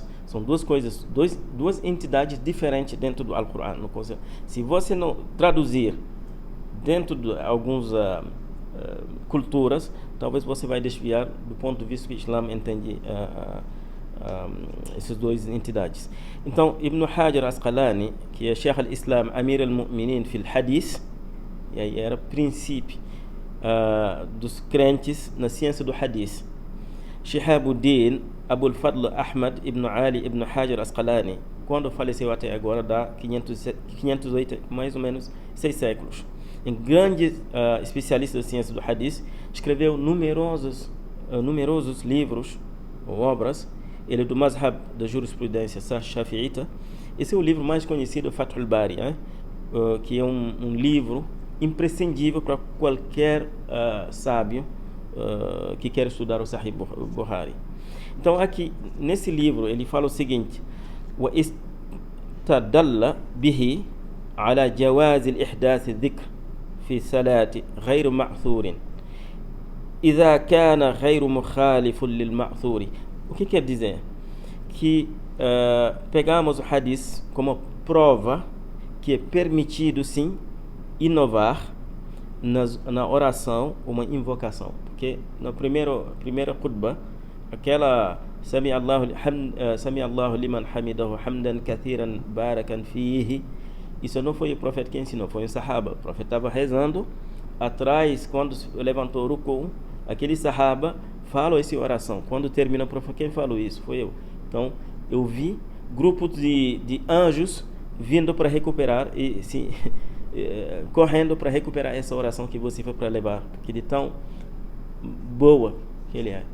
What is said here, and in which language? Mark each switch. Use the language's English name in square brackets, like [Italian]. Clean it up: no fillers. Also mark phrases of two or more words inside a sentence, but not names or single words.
[Portuguese] São duas coisas, duas entidades diferentes dentro do Alcorão. Se você não traduzir dentro de algumas culturas, talvez você vai desviar do ponto de vista que o Islã entende essas duas entidades. Então, Ibn Hajar Asqalani, que é [Arabic] شيخ الإسلام أمير المؤمنين في الحديث, [Portuguese] e aí era princípio dos crentes na ciência do Hadith. Shihabuddin Abul Fadl Ahmad Ibn Ali Ibn Hajar Asqalani, quando faleceu até agora, dá 508, mais ou menos 6 séculos. Um grande especialista da ciência do Hadith, escreveu numerosos livros ou obras. Ele é do mazhab da jurisprudência shafi'ita. Esse é o livro mais conhecido, Fath al-Bari, que é um livro imprescindível para qualquer sábio que quer estudar o Sahih Bukhari. Então aqui, nesse livro, ele fala o seguinte: [Arabic] وَإِسْتَدَلَّ بِهِ عَلَى جَوَازِ الْإِحْدَاثِ الذِّكْرِ في صلاة غير معثور إذا كان غير مخالف للمعثور. [Portuguese] O que quer dizer? Que pegamos o hadith como prova que é permitido sim inovar na oração uma invocação, porque na primeira khutbah, aquela [Arabic] سمع الله لمن حمده حمدا كثيرا مباركا فيه, [Portuguese] isso não foi o profeta que ensinou, foi o sahaba. O profeta estava rezando atrás, quando levantou o ruku, aquele sahaba falou essa oração. Quando termina o profeta, quem falou isso? Foi eu. Então eu vi grupos de anjos vindo para recuperar e correndo para recuperar essa oração que você foi para levar, porque de tão boa que ele é.